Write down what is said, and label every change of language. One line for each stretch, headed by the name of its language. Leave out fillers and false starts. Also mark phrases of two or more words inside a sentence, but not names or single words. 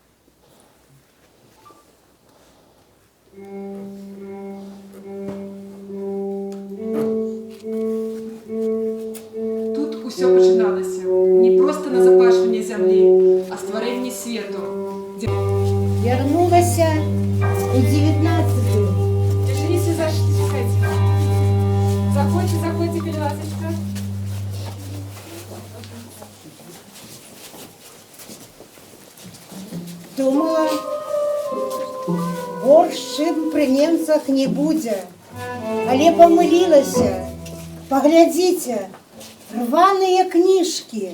Belarusian: Тут усё пачыналася не проста на запашванне зямлі, а стварэнне свету. Вярнулася у 19-ю.
Russian: Извините, заходите. Заходите, перелазочка.
Belarusian: Думала, горш, чым пры немцах не будзе. Але памылілася. Паглядзіце, рваныя кніжкі.